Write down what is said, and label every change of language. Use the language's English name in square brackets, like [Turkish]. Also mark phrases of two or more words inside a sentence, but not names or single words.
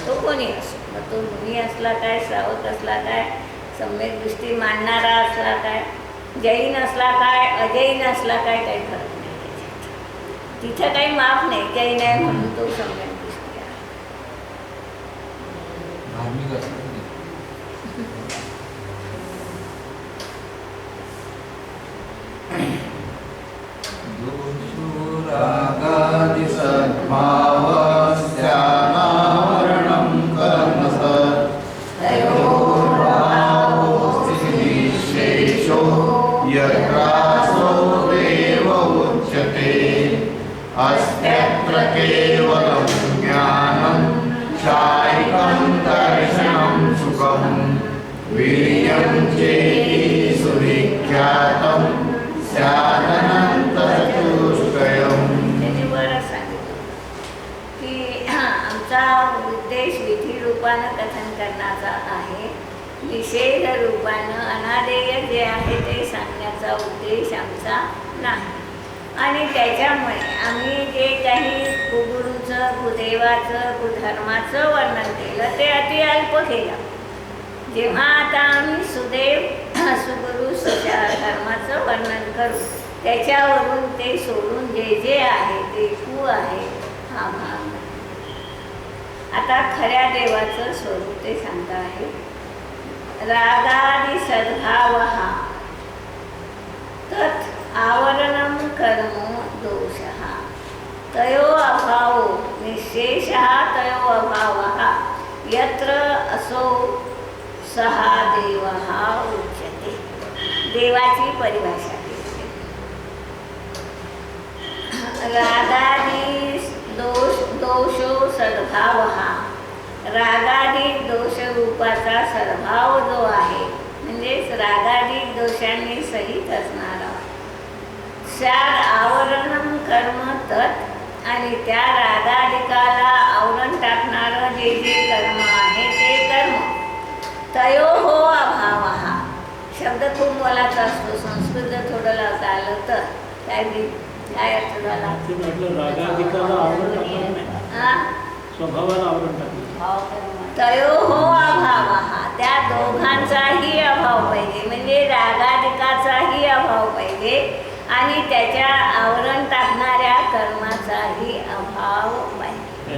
[Marathi] तो कोणी असो, मग तो मुनी असला काय, श्रावक असला काय, सम्यक दृष्टी मानणारा असला काय, जैन असला काय, अजैन असला काय, काही फरक नाही त्याच्यात. तिथं काही माफ नाही. जैन आहे म्हणून तो सम्यक दृष्टी आहे. धार्मिक असतात [Sanskrit] रागादि सद्भावस्यानावरणं कर्म सद्योर्भावोऽस्तिनिःशेषो यत्रासो देव उच्यते. अस्त्यत्र केवलं ज्ञानं शायिकं दर्शनं सुखं वीर्यं चेति सुविख्यातं स्यादनन्तचतुष्टयम्. [Marathi] त्याने बरं सांगितलं की आमचा उद्देश विधी रूपानं कथन करण्याचा आहे. निषेध रूपानं अनादेय जे आहे ते सांगण्याचा उद्देश आमचा नाही. आणि त्याच्यामुळे आम्ही जे काही कुगुरूचं, कुदेवाचं, कुधर्माचं वर्णन केलं ते अति अल्प केलं. जेव्हा आता आम्ही सुदेव, सुगुरू, धर्माचं वर्णन करू, त्याच्यावरून ते सोडून जे जे आहे ते कु आहे हा भाग. आता खऱ्या देवाचं स्वरूप ते सांगता आहे. [Sanskrit] रागादि सद्भावः तत् आवरणं कर्म दोषः तयो अभावो निःशेषः तयो अभावः यत्र असो सहा देवः उच्यते. [Marathi] देवाची परिभाषा केली. [Sanskrit] रागादि दोषो सद्भावः. [Marathi] रागाधिक दोष रूपाचा सद्भाव जो आहे, म्हणजेच रागाधिक दोषांनी सहित असणारा, [Sanskrit] स्याद आवरणं कर्म तत्, [Marathi] आणि त्या रागाधिकाला आवरण टाकणारं जे जे कर्म आहे ते कर्म. [Sanskrit] तयोः अभावः. [Marathi] शब्द खूप मोलाचा असतो. संस्कृत थोडं लावता आलं तर काय अर्थ झाला? ते म्हटलं रागाधिकाला आवरण टाकलं नाही, स्वभावाला आवरण टाकलं. [Sanskrit] तयोः अभावः. [Marathi] त्या दोघांचाही अभाव पाहिजे, म्हणजे रागाधिकाचाही अभाव पाहिजे आणि त्याच्या आवरण टाकणाऱ्या कर्माचाही अभाव पाहिजे.